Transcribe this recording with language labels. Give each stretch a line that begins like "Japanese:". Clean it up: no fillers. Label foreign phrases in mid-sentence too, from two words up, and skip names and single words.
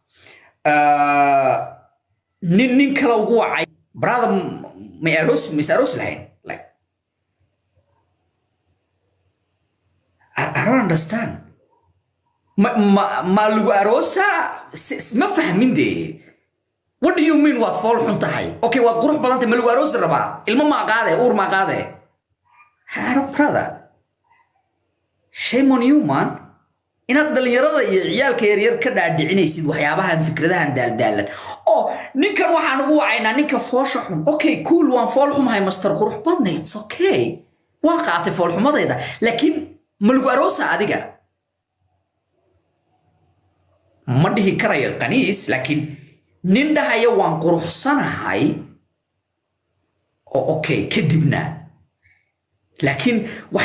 Somali: nin kale ugu wacay brother may aros lahayn
English: like I don't understand
Somali: ma lagu arosa ma fahmin de
English: what do you mean what
Somali: fall xun tahay okay waad qurux badantay ma lagu aroos rabaa ilmo ma qaade uur ma qaade haro brother
English: shame on you man
Somali: inaad dhalinyarada iyo ciyaalka yaryar ka dhaadhicinaysid waxyaabahan fikradahan daaldaalan oo ninkan waxaan ugu wacaynaa ninka foosha xun
English: okay cool
Somali: waan fool xumahay master qurux badnay
English: it's okay
Somali: waan qaatay fool xumadayda laakiin ma lagu aroosa adiga ma dhihi karayo qaniis laakiin nin dhahaya waan quruxsanahay oo okay kadibna laakiin wax